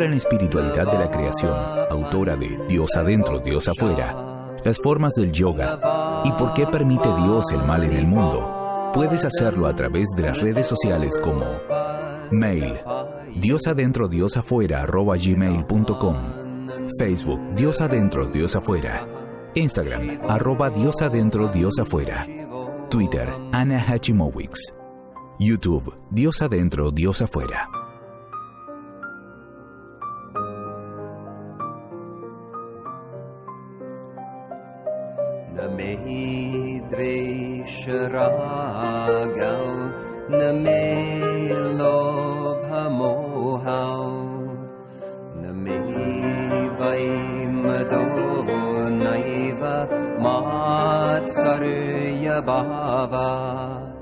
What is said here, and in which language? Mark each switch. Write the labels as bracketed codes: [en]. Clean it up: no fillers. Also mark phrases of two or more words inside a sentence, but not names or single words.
[es] en espiritualidad de la creación, autora de Dios adentro, Dios afuera, las formas del yoga y por qué permite Dios el mal en el mundo, puedes hacerlo a través de las redes sociales como Mail diosadentro@gmail.com. Facebook Dios Adentro Dios Afuera. Instagram @Dios Adentro Dios Afuera. Twitter Ana Hachimowicz. YouTube Dios Adentro Dios Afuera. [sa] नमेहि द्वेषरागौ नमे लोभ मोहौ नमेहि वैमदो नैव मात्सर्य भाव